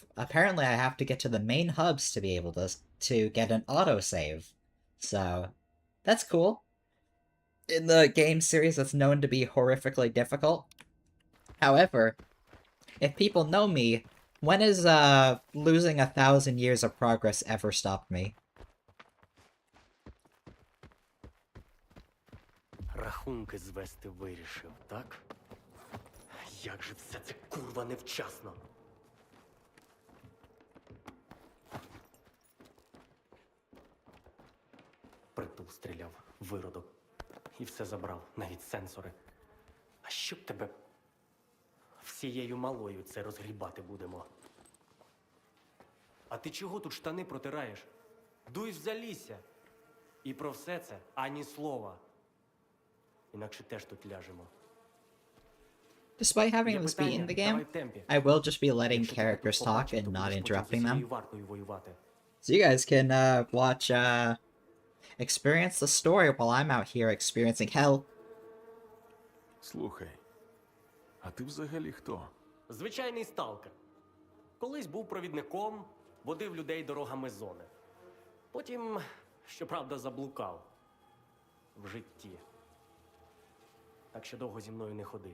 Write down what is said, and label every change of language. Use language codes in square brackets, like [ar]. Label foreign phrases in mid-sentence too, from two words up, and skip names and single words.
[en] Apparently I have to get to the main hubs to be able to get an autosave. So, that's cool. In the game series that's known to be horrifically difficult. However, if people know me, when has, losing 1,000 years of progress ever stopped me? [uk] Рахунки звести вирішив, так? Як же все це курва невчасно! Притул стріляв, виродок. І все забрав, навіть сенсори. А щоб тебе... Всією малою це розгрібати будемо. А ти чого тут штани протираєш? Дуй в Залісся. І про все це ані слова. Інакше теж тут ляжемо. [en] Despite having this be in the game, I will just be letting characters talk and not interrupting them. So you guys can, watch, experience the story while I'm out here experiencing hell. [uk] Слухай, а ти взагалі хто? Звичайний сталкер. Колись був провідником, водив людей дорогами зони. Потім, щоправда, заблукав. В житті. Так що довго зі мною не ходи.